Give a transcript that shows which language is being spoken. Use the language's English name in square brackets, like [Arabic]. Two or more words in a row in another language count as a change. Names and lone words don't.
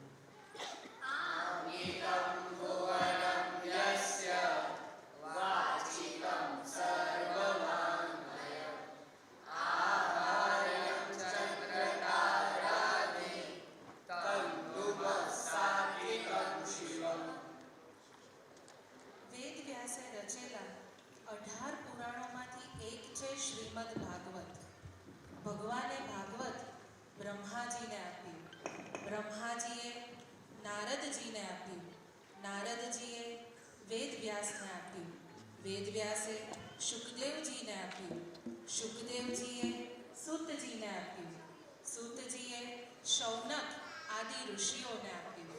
[Sanskrit] आमितं भुवनं यस्य वाचिकं सर्ववाङ्मयम् आहार्यं चन्द्रतारादि तं नुमः सात्विकं शिवम्। [Gujarati] વેદ વ્યાસે રચેલા 18 પુરાણોમાંથી એક છે શ્રીમદ ભાગવત. ભગવાને ભાગવત બ્રહ્માજીને આપ્યું, બ્રહ્માજીએ નારદજીને આપ્યું, નારદજીએ વેદવ્યાસને આપ્યું, વેદવ્યાસે શુકદેવજીને આપ્યું, શુકદેવજીએ સૂતજીને આપ્યું, સૂતજીએ શૌનક આદિ ઋષિઓને આપ્યું.